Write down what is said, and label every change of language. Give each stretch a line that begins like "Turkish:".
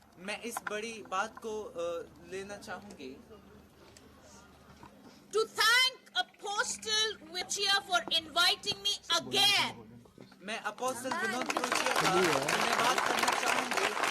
Hindi: मैं इस बड़ी बात को लेना चाहूंगी
English: to thank Apostle Wichia for inviting me again.
Hindi: मैं अपोस्टल विनोद प्रोचिया का धन्यवाद करना चाहूंगी